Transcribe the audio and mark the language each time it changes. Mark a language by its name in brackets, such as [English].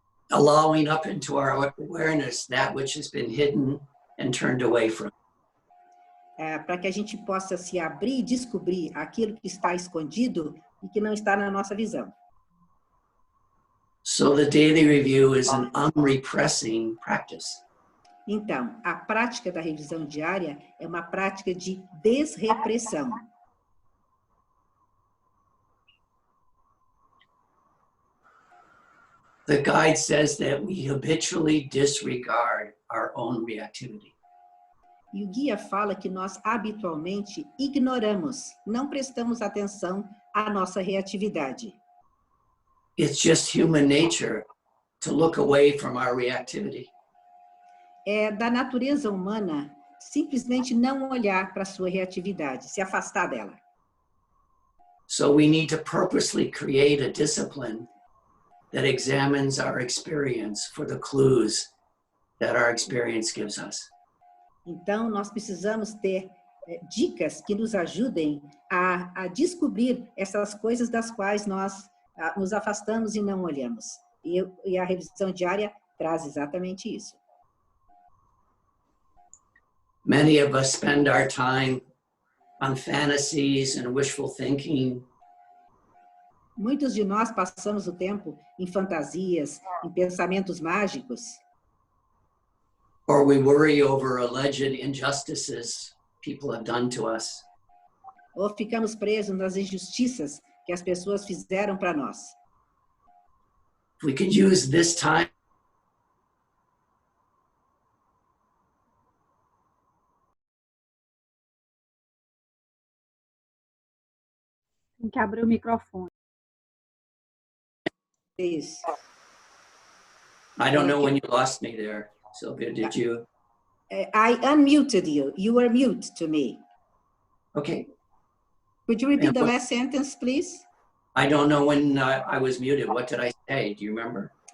[English] Allowing up into our awareness that which has been hidden and turned away from. [Portuguese] Para que a gente possa se abrir e descobrir aquilo que está escondido e que não está na nossa visão. [English] So the daily review is an unrepressing practice. [Portuguese] Então, a prática da revisão diária é uma prática de desrepressão. [English] The guide says that we habitually disregard our own reactivity. [Portuguese] E o guia fala que nós habitualmente ignoramos, não prestamos atenção à nossa reatividade. [English] It's just human nature to look away from our reactivity. [Portuguese] É da natureza humana simplesmente não olhar para a sua reatividade, se afastar dela. [English] So we need to purposely create a discipline that examines our experience for the clues that our experience gives us. [Portuguese] Então, nós precisamos ter dicas que nos ajudem a descobrir essas coisas das quais nós nos afastamos e não olhamos. E a revisão diária traz exatamente isso. [English] Many of us spend our time on fantasies and wishful thinking. [Portuguese] Muitos de nós passamos o tempo em fantasias, em pensamentos mágicos. [English] Or we worry over alleged injustices people have done to us. [Portuguese] Ou ficamos presos nas injustiças que as pessoas fizeram para nós. [English] We could use this time [Portuguese] Tem que abrir o microfone. Isso. [English] I don't know when you lost me there, Sylvia, did you? I unmuted you. You were mute to me. Okay. Could you repeat the last sentence, please? I don't know when I was muted. What did I say? Do you remember?